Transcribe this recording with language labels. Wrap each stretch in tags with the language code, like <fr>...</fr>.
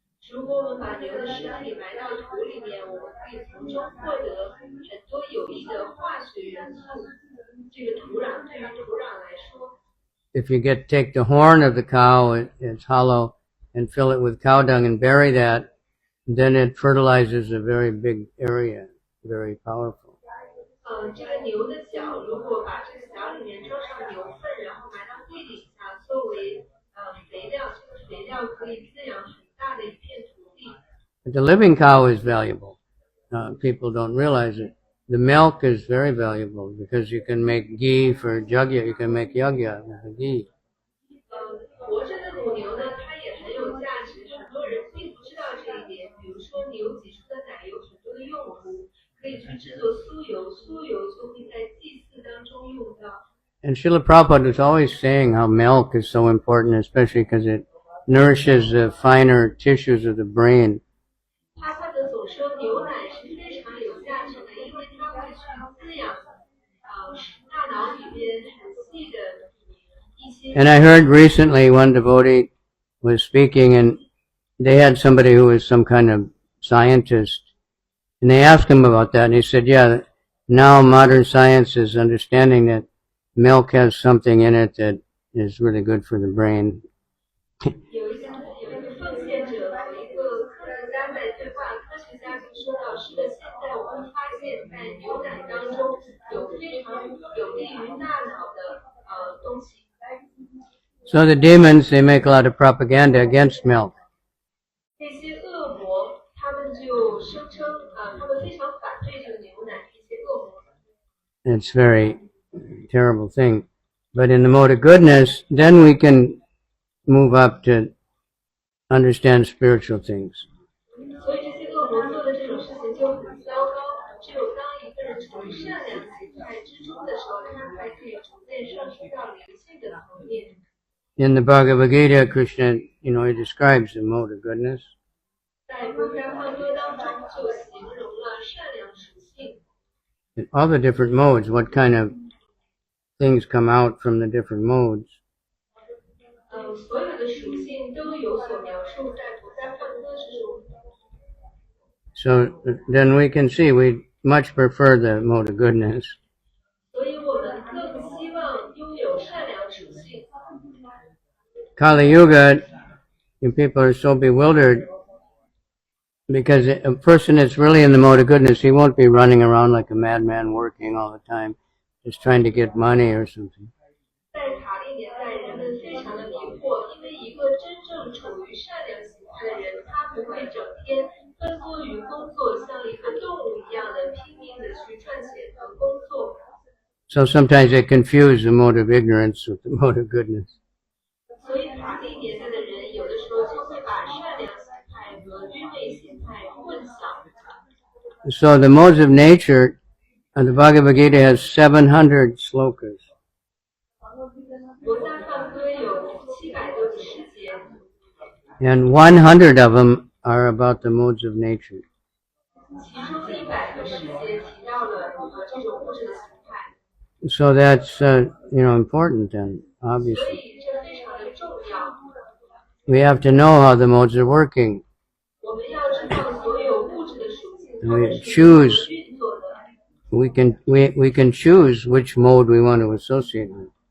<zh>如果我们把牛的尸体埋到土里面，我们可以从中获得很多有益的化学元素。这个土壤对于土壤来说，</zh> <en>If you take the horn of the cow, it's hollow, and fill it with cow dung and bury that, then it fertilizes a very big area, very powerful.</en> <zh>这个牛的角，如果把这个角里面装上牛粪，然后埋到地底下作为肥料，这个肥料可以滋养很大的一片土地。</zh> <en>But the living cow is valuable. People don't realize it. the milk is very valuable because you can make ghee for jagya. You can make yagya with the ghee.</en> <zh>活着的母牛呢，它也很有价值，很多人并不知道这一点。比如说牛挤出的奶有很多的用途，可以去制作酥油，酥油就会在祭祀当中用到。</zh> <en>And Srila Prabhupada was always saying how milk is so important, especially because it nourishes the finer tissues of the brain.</en> <zh>他总说牛奶是非常有价值的，因为它会去滋养大脑里边很细的一些。</zh> <en>And I heard recently one devotee was speaking, and they had somebody who was some kind of scientist, and they asked him about that, and he said, yeah, now modern science is understanding that milk has something in it that is really good for the brain.</en> <zh>有一个奉献者和一个科学家在对话，科学家就说到，是的，现在我们发现，在牛奶当中有非常有利于大脑的东西。</zh> <en>So the demons, they make a lot of propaganda against milk.</en> <zh>那些恶魔，他们就声称他们非常反对这个牛奶，一些恶魔。</zh> <en>It's a very terrible thing. But in the mode of goodness, then we can move up to understand spiritual things.</en> <zh>所以这些恶魔做的这种事情就很糟糕。只有当一个人处于善良形态之中的时候，他才可以逐渐上升到灵性的层面。</zh> <en>In the Bhagavad Gita, Krishna, he describes the mode of goodness.</en> <zh>在佛家梵歌当中就形容了善良属性。</zh> <en>In all the different modes, what kind of things come out from the different modes.</en> <zh>所有的属性都有所描述在佛家梵歌之中。</zh> <en>So then we can see we much prefer the mode of goodness.</en> <zh>所以我们更希望拥有善良属性。</zh> <en>Kali Yuga, people are so bewildered because a person that's really in the mode of goodness, he won't be running around like a madman working all the time, just trying to get money or something.</en> <zh>在塔利年代，人们非常的迷惑，因为一个真正处于善良形态的人，他不会整天奔波于工作，像一个动物一样的拼命的去赚钱和工作。</zh> <en>So sometimes they confuse the mode of ignorance with the mode of goodness.</en> <zh>所以塔利年代的人，有的时候就会把善良形态和愚昧形态混淆。</zh> <en>So the modes of nature, the Bhagavad Gita has 700 slokas.</en> <zh>佛家梵歌有700多个诗节，</zh> <en>And 100 of them are about the modes of nature.</en> <zh>其中100个诗节提到了这种物质的形态。</zh> <en>So that's, important then,</en> <zh>所</zh> <en>obviously.</en> <zh>以这非常的重要。</zh> <en>We have to know how the modes are working.</en> <zh>我们要知道所有物质的属性，它</zh> <en>We</en> <zh>们是如何</zh> <en>choose.</en> <zh>运作的。</zh> <en>We can choose which mode we want to associate with.</en>